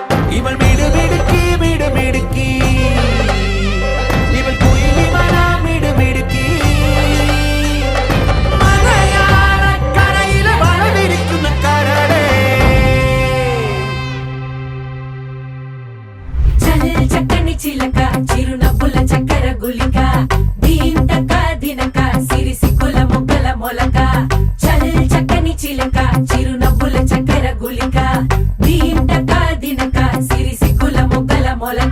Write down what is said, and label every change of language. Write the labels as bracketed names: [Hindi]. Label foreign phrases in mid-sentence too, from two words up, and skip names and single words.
[Tamil] இவள் மிடுமிடுக்கி மிடுமிடுக்கி இவள் குயிலி மனா மிடுமிடுக்கி மலையாள கரையில வளவிருக்கும் கரடே [Telugu] చల్ చక్కని చిలక చిరునవ్వుల చక్కెర గులిక దీంతక దినక సిరి సిక్కుల మొగ్గల మొలక చల్ చక్కని చిలక చిరునవ్వుల చక్కెర గులిక దీంతక దినక సిరి సిక్కుల మొగ్గల మొలక